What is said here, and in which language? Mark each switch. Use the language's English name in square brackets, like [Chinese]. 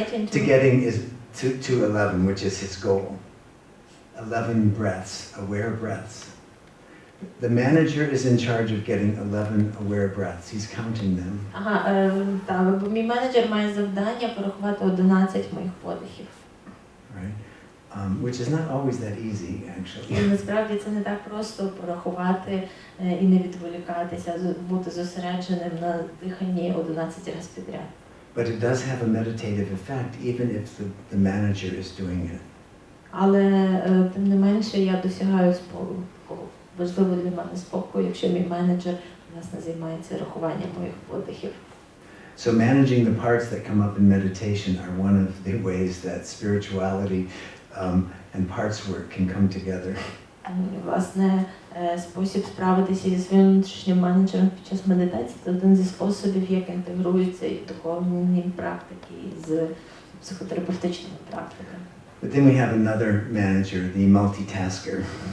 [English] To getting is to 11, which is his goal. 11 breaths, aware breaths. The manager is in charge of getting 11 aware breaths. He's counting them. [Ukrainian] Так, бо мій менеджер має завдання порахувати 11 моїх подихів. [English] Right? Which is not always that easy, actually. [Ukrainian] І насправді це не так просто порахувати і не відволікатися, бути зосередженим на диханні 11 разів підряд. [English] But it does have a meditative effect, even if the manager is doing it. [Ukrainian] Але тим не менше я досягаю спокою. Важливо для мене спокою, якщо мій менеджер, власне, займається рахуванням моїх подихів. [English] So managing the parts that come up in meditation are one of the ways that spirituality and parts work can come together. [Ukrainian] Власне, спосіб справитися зі своїм внутрішнім менеджером під час медитації – це один зі способів, як інтегруються і духовні практики з психотерапевтичними практиками. [English] But then we have another manager, the multitasker.